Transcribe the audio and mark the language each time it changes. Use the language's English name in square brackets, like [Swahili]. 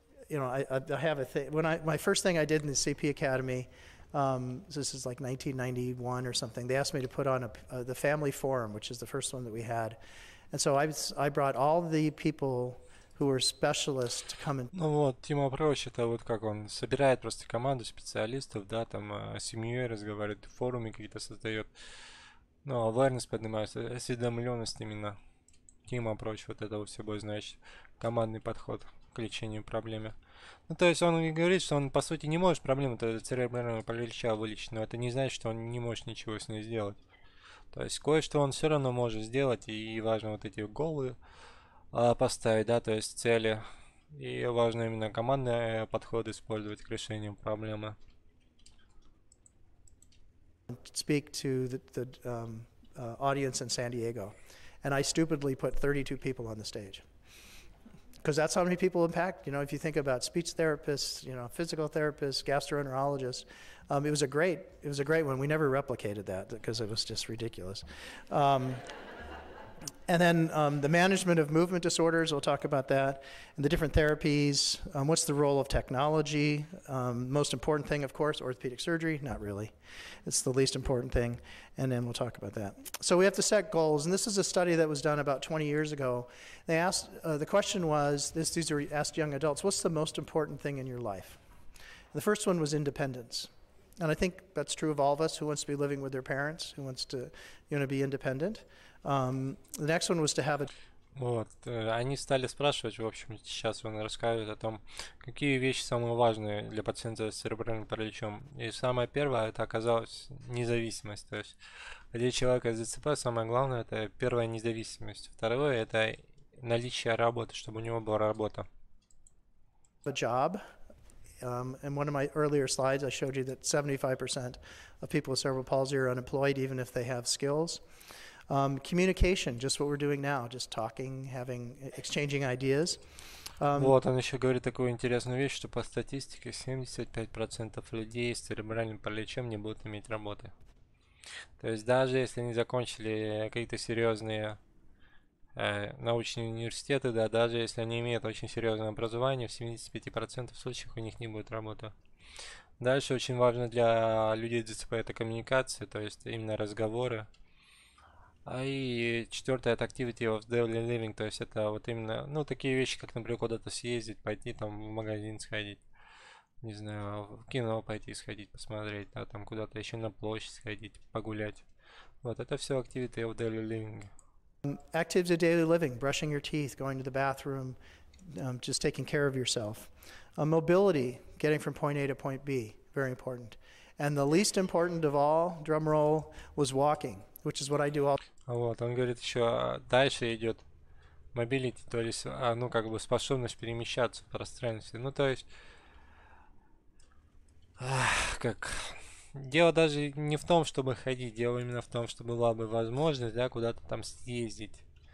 [English] I have a thing. My first thing I did in the CP Academy, this is like 1991 or something. They asked me to put on the family forum, which is the first one that we had. And so I brought all the people who were specialists to come in. [Russian] Ну вот, Team Approach, это вот как он собирает просто команду специалистов, да, там с семьей разговаривает, форумы какие-то создает, ну, awareness поднимается, осведомленность именно. Team Approach, вот это вот собой значит, командный подход к лечению проблемы. Ну, то есть он говорит, что он по сути не может проблему церебрального паралича вылечить, но это не значит, что он не может ничего с ней сделать. То есть кое-что он все равно может сделать, и важно вот эти голы поставить, да, то есть цели, И важно именно командный подход использовать к решению проблемы. [English] Speak to the audience in San Diego, and I stupidly put 32 people on the stage. Because that's how many people impact. You know, if you think about speech therapists, you know, physical therapists, gastroenterologists, it was a great one. We never replicated that because it was just ridiculous. And then the management of movement disorders, we'll talk about that, and the different therapies. What's the role of technology? Most important thing, of course, orthopedic surgery. Not really. It's the least important thing, and then we'll talk about that. So we have to set goals, and this is a study that was done about 20 years ago. They asked, the question was, these are asked young adults, what's the most important thing in your life? The first one was independence. And I think that's true of all of us. Who wants to be living with their parents? Who wants to, be independent? The next one was to have a... [Russian] Вот, они стали спрашивать, в общем, сейчас он расскажет о том, какие вещи самые важные для пациента с церебральным параличом. И самое первое, это оказалось независимость. То есть для человека с ДЦП самое главное, это первая независимость. Второе, это наличие работы, чтобы у него была работа. [English] A job. In one of my earlier slides, I showed you that 75% of people with cerebral palsy are unemployed, even if they have skills. Communication, just what we're doing now, just talking, exchanging ideas. [Russian] Вот, он еще говорит такую интересную вещь, что по статистике 75% людей с церебральным параличом не будут иметь работы. То есть даже если они закончили какие-то серьезные научные университеты, да, даже если они имеют очень серьезное образование, в 75% случаев у них не будет работы. Дальше очень важно для людей с ДЦП это коммуникация, то есть именно разговоры. И четвертое это [English] activity of daily living, [Russian] то есть это вот именно, такие вещи, как, например, куда-то съездить, пойти там в магазин сходить, не знаю, в кино пойти сходить, посмотреть, да, там куда-то еще на площадь сходить, погулять. Вот это все [English] activity of daily living. Activities of daily living, brushing your teeth, going to the bathroom, just taking care of yourself. Mobility, getting from point A to point B, very important. And the least important of all, drum roll, was walking, which is what I do all. [Russian] Вот, он говорит, еще дальше идет mobility, то есть, способность перемещаться в пространстве. То есть, дело даже не в том, чтобы ходить, дело именно в том, чтобы была бы возможность, да, куда-то там съездить.